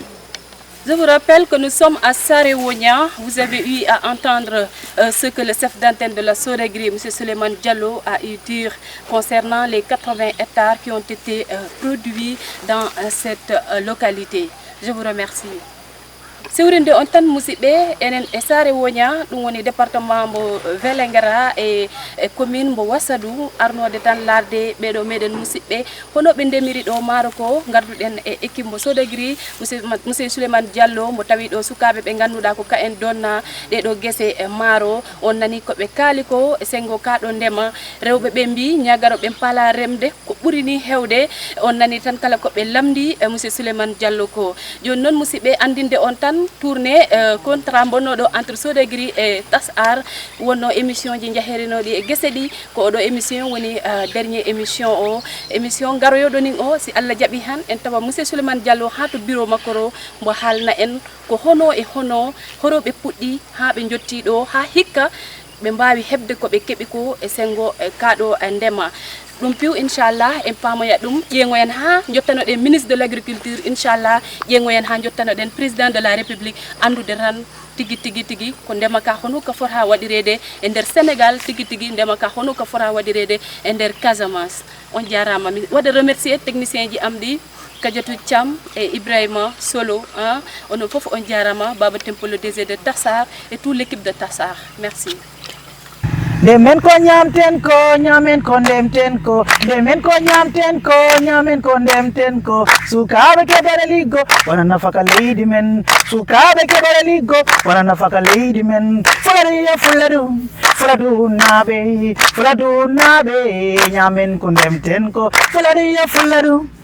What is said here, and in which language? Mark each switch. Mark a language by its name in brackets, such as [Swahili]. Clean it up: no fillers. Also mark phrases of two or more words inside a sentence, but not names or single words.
[French] Je vous rappelle que nous sommes à Saréonia. Vous avez eu à entendre ce que le chef d'antenne de la Sodagri, M. Souleymane Diallo, a eu dire concernant les 80 hectares qui ont été produits dans cette localité. Je vous remercie. [Fula] Siwrinde on tan musidɓe enen e Saréonia ɗum woni département mo Vélingara e commune mo Wassadou arnode tan larde ɓeɗo meɗen musidɓe hono ɓe ndemiri ɗo maaro ko garduɗen e équipe mo Sodagri monsieur Souleymane Diallo mo tawi ɗo sukaɓe ɓe ganduɗa ko ka en donna ɗeɗo guese maaro on nani koɓe kaali ko e sengo kaɗo ndema rewɓe ɓe mbi ñagaro ɓe paala remde ko ɓuri ni hewde on nani tan kala koɓe lamdi monsieur Souleymane Diallo ko joni noon musidɓe andinde on tan [French] tournée contrat [Fula] bonnoɗo [French] entre Sodagri et TASAR [Fula] wonno émission ji jaherinoɗi e guese ɗi ko oɗo émission woni [French] dernier émission [Fula] garoyoɗo nin o si Allah jaaɓi han en tawa monsieur Souleymane Diallo ha to bureau makko ro mbo haalna en ko hono e hono horoɓe puɗɗi ha ɓe jotti ɗo ha hikka ɓe mbawi hebde koɓe keeɓi ko e sengo kaɗo ndema ɗum piw inchallah en pamoya ɗum ƴeegoyen ha jottanoɗen [French] ministre de l'agriculture [Fula] inchallah ƴeegoyen ha jottanoɗen [French] président de la république [Fula] andude tan tigi ko ndema ka hono ko fota waɗirede e nder Sénégal tigi ndema ka hono ko fota waɗirede e nder Casamance on jarama mi waɗa [French] remercier technicien [Fula] ji am ɗi Kadiatou Thiam et Ibrahima Solo onon fof on jarama Baba Tempo [French] le DG de TASAR et toute l'équipe de TASAR merci. [Fula] Demen ko nyamten ko nyamen ko ndemten ko demen ko nyamten ko nyamen ko ndemten ko sukabe ke baraligo wana nafaka lady men sukabe ke baraligo wana nafaka lady men fuladu nabe nyamen ko ndemten ko fuladu